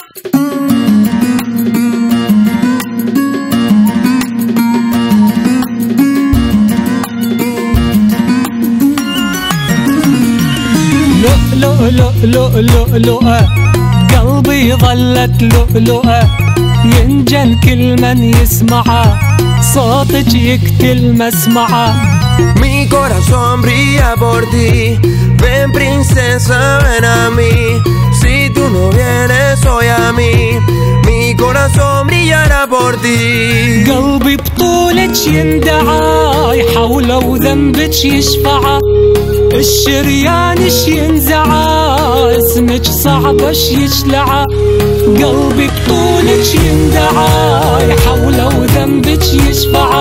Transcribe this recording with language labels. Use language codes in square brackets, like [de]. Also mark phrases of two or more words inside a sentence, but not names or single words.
[ar] لؤلؤة قلبي ظلت لؤلؤة ينجن كل من يسمعه صوتك يقتل مسمعه. [es] Mi corazón brilla por ti, ven princesa, ven a mí. Si tú no vienes hoy a mí, mi corazón brillará por ti. [ar] قلبي بطولك يندعى يحوله وذنبك يشفعه. الشريان اش ينزعى اسمك صعب اش يجلعه. قلبي بطولك يندعى يحوله وذنبك يشفعه.